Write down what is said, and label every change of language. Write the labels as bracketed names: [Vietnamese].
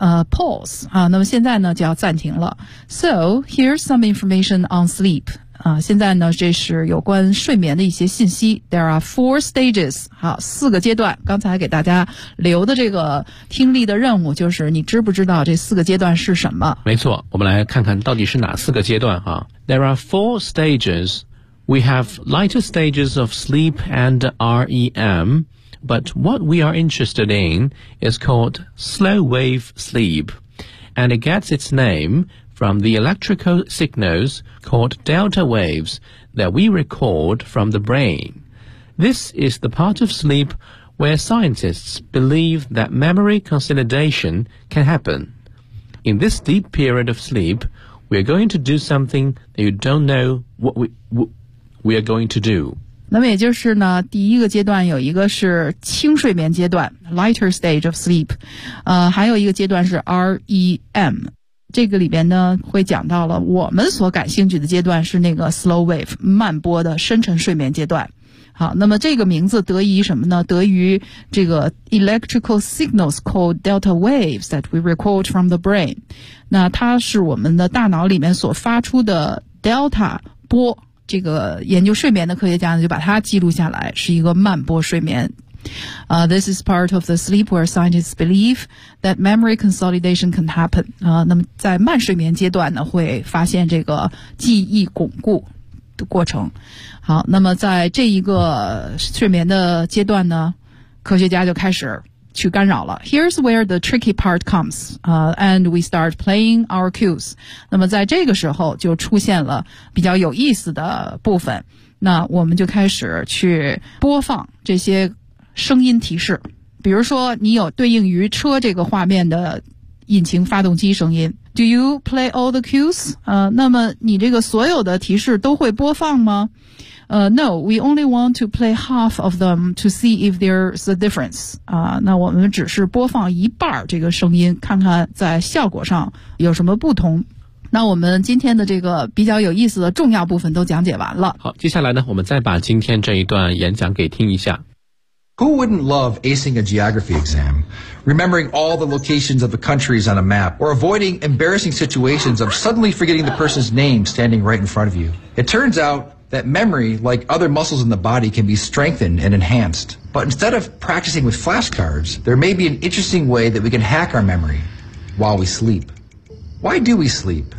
[Chinese] Pause 啊，那么现在呢就要暂停了。 [English] So here's some information on sleep [Chinese] 啊，现在呢这是有关睡眠的一些信息。 [English] There are four stages [Chinese] 啊，四个阶段。刚才给大家留的这个听力的任务就是，你知不知道这四个阶段是什么？没错，我们来看看到底是哪四个阶段啊。 [English] There are four stages. We have lighter stages of sleep and REM. But what we are interested in is called slow wave sleep, and it gets its name from the electrical signals called delta waves that we record from the brain. This is the part of sleep where scientists believe that memory consolidation can happen. In this deep period of sleep, we are going to do something that you don't know what we are going to do. [Chinese] 那么也就是呢，第一个阶段有一个是轻睡眠阶段 , [English] lighter stage of sleep, [Chinese] 还有一个阶段是 REM。这个里边呢会讲到了我们所感兴趣的阶段是那个 slow wave, 慢波的深沉睡眠阶段。好，那么这个名字得益于什么呢？得益于这个 [English] electrical signals called delta waves that we record from the brain。 [Chinese] 那它是我们的大脑里面所发出的 delta 波。这个研究睡眠的科学家呢，就把它记录下来，是一个慢波睡眠。 [English] This is part of the sleep where scientists believe that memory consolidation can happen. [Chinese] 那么在慢睡眠阶段呢，会发现这个记忆巩固的过程。好，那么在这一个睡眠的阶段呢，科学家就开始去干扰了。 [English] Here's where the tricky part comes, and we start playing our cues. [Chinese] 那么在这个时候就出现了比较有意思的部分。那我们就开始去播放这些声音提示。比如说你有对应于车这个画面的引擎发动机声音。 [English] Do you play all the cues? [Chinese] 那么你这个所有的提示都会播放吗？ [English] No, we only want to play half of them to see if there's a difference. [Chinese] 那我们只是播放一半这个声音，看看在效果上有什么不同。那我们今天的这个比较有意思的重要部分都讲解完了。好，接下来呢，我们再把今天这一段演讲给听一下。 [English] Who wouldn't love acing a geography exam? Remembering all the locations of the countries on a map, or avoiding embarrassing situations of suddenly forgetting the person's name standing right in front of you. It turns out... that memory, like other muscles in the body, can be strengthened and enhanced. But instead of practicing with flashcards, there may be an interesting way that we can hack our memory while we sleep. Why do we sleep?